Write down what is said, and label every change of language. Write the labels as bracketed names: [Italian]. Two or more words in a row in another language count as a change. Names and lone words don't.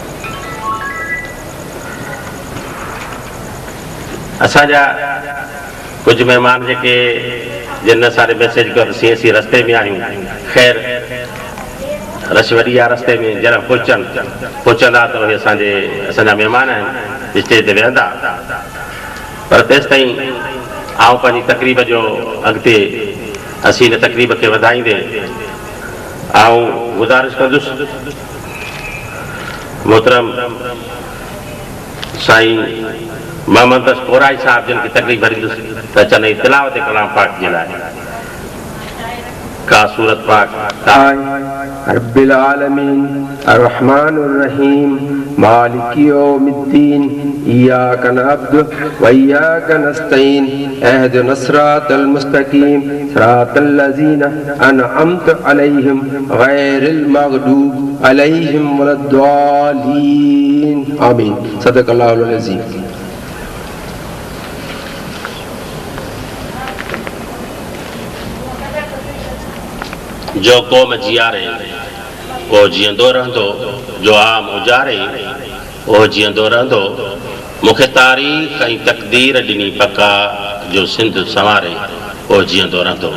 [Sindhi] असांजा कुछ मेहमान जेके जिन सारे मैसेज कर सी रस्ते में आहियूं ख़ैर रश वॾी आहे रस्ते में जरा पहुचंदा त उहे असांजा महिमान आहिनि स्टेज ते वेहंदा पर तेसि ताईं आउं पंहिंजी तकरीब जो अॻिते असीं हिन तकरीब खे वधाईंदे आउं गुज़ारिश कंदुसि मोहतरम साईं मोहम्मद कोराई साहब जिन खे तकलीफ़ भरींदुसि त अचनि तिलावत कलाम पाक जे लाइ का सूरत पाक [Arabic] رب العالمين الرحمن الرحيم مالك يوم الدين إياك نعبد وإياك نستعين اهدنا الصراط المستقيم صراط الذين أنعمت عليهم غير المغضوب عليهم ولا الضالين آمين صدق الله العظيم. [Sindhi] जो क़ौम जियारे वो जीअंदो रहंदो, जो आम उजारे वो जीअंदो रहंदो, मूंखे तारीख़ ऐं तक़दीर ॾिनी पका जो सिंध संवारे वो जीअंदो रहंदो।